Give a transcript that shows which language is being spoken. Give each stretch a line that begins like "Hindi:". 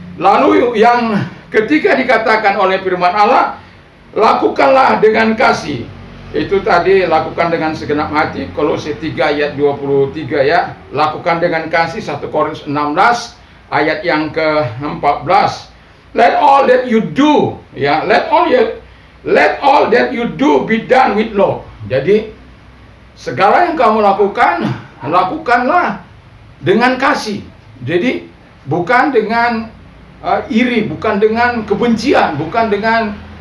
Indonesian: Lalu yang ketiga dikatakan oleh firman Allah, lakukanlah dengan kasih. Itu tadi, lakukan dengan segenap hati, Kolose 3 ayat 23 ya. Lakukan dengan kasih, 1 Korintus 16 ayat yang ke-14.
English: Let all that you do, ya, let all that you do be done with love.
Indonesian: Jadi segala yang kamu lakukan, lakukanlah dengan kasih. Jadi bukan dengan iri, bukan dengan kebencian, bukan dengan